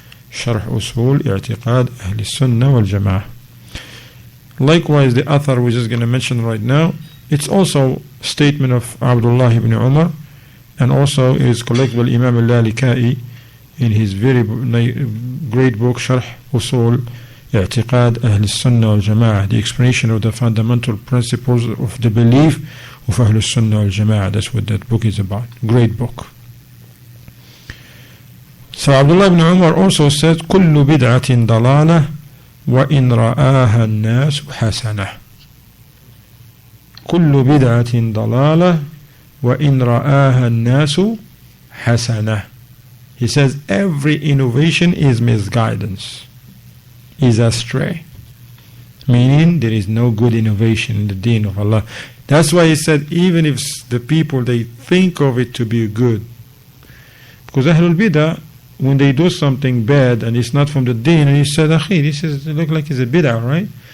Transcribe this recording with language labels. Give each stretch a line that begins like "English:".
English: Sharh Usul I'tiqad Ahl Sunnah wal Jama'ah. Likewise, the athar we're just going to mention right now, it's also a statement of Abdullah ibn Umar, and also is collected by Imam Al-Lalikai in his very great book Sharh Usul I'tiqad Ahl Sunnah wal Jama'ah, the explanation of the fundamental principles of the belief of Ahl Sunnah wal Jama'ah. That's what that book is about. Great book. So Abdullah ibn Umar also says,
Arabic: كل بدعة ضلالة وإن رآها الناس حسنة. كل بدعة ضلالة وإن رآها الناس حسنة.
English: He says every innovation is misguidance, is astray. Meaning there is no good innovation in the deen of Allah. That's why he said even if the people, they think of it to be good. Because Ahlul Bidah, when they do something bad and it's not from the deen, and he said, Akhi, this is, it looks like it's a bid'ah, right?